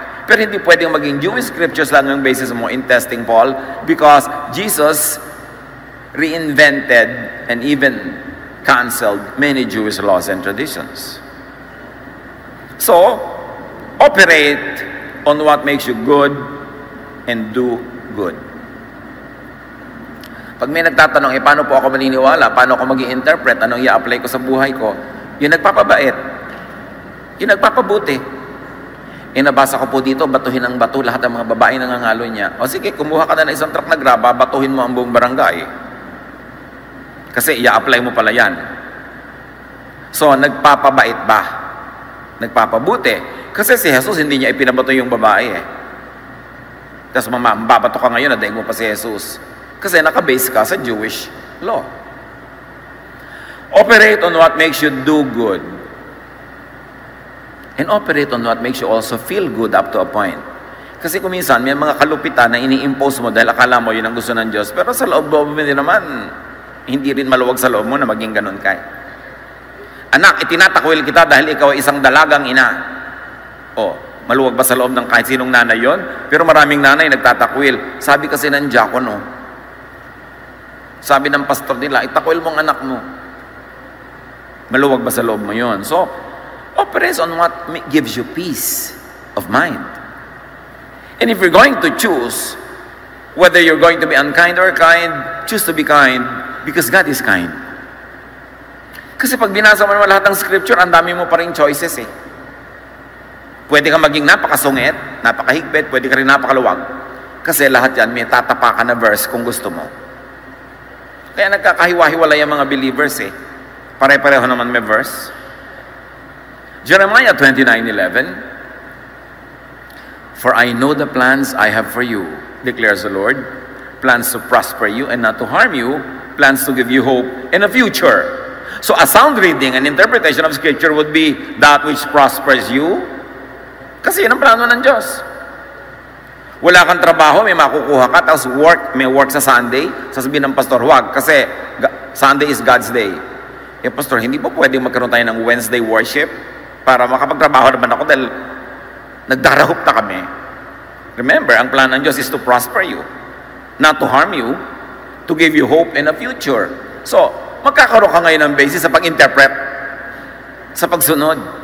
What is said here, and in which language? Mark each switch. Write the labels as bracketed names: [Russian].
[Filipino] Pero hindi pwedeng maging [English] Jewish scriptures [Filipino] lang yung [English] basis mo in testing Paul because Jesus reinvented and even canceled many Jewish laws and traditions. So, operate on what makes you good and do good. [Filipino] Pag may nagtatanong, paano po ako maniniwala? Paano ako mag-i-interpret? Anong i-apply ko sa buhay ko? Yung nagpapabait. Yung nagpapabuti. Nabasa ko po dito, batuhin ang bato lahat ng mga babae nangangalo niya. O sige, kumuha ka na ng isang truck na graba, batuhin mo ang buong barangay. Kasi i-apply mo pala yan. So, nagpapabait ba? Nagpapabuti. Kasi si Jesus hindi niya ipinabato yung babae Tapos mababato ka ngayon, nadaig mo pa si Jesus. Kasi nakabase ka sa Jewish law. [English] Operate on what makes you do good. And operate on what makes you also feel good up to a point. [Filipino] Kasi kung minsan, may mga kalupitan na ini-impose mo dahil akala mo yun ang gusto ng Diyos. Pero sa loob-loob mo din naman, hindi rin maluwag sa loob mo na maging ganun ka. Anak, itinatakwil kita dahil ikaw ay isang dalagang ina. O, maluwag ba sa loob ng kahit sinong nanay yon? Pero maraming nanay nagtatakwil. Sabi kasi ng diakono, sabi ng pastor nila, itakwil mo ang anak mo. Maluwag ba sa loob mo yon? [English] So, operate on what gives you peace of mind. And if you're going to choose whether you're going to be unkind or kind, choose to be kind because God is kind. [Filipino] Kasi pag binasa mo naman lahat ng scripture, ang dami mo pa rin choices eh. Pwede ka maging napakasungit, napakahigpit, pwede ka rin napakaluwag. Kasi lahat yan, may tatapakan na verse kung gusto mo. Kaya nagkakahiwa-hiwalay ang mga believers eh. Pare-pareho naman may verse. [English] Jeremiah 29:11, "For I know the plans I have for you, declares the Lord, plans to prosper you and not to harm you, plans to give you hope in a future." So a sound reading and interpretation of Scripture would be that which prospers you. [Filipino] Kasi yun ang plano ng Diyos. Wala kang trabaho, may makukuha ka, tapos may work sa Sunday, sasabihin ng pastor, huwag, kasi [English] Sunday is God's day. [Filipino] Eh pastor, hindi po pwedeng magkaroon tayo ng Wednesday worship para makapagtrabaho naman ako dahil nagdarahop na kami. [English] Remember, [Filipino] ang plan ng Diyos [English] is to prosper you, not to harm you, to give you hope in a future. [Filipino] So, magkakaroon ka ngayon ng basis sa pag-interpret, sa pagsunod.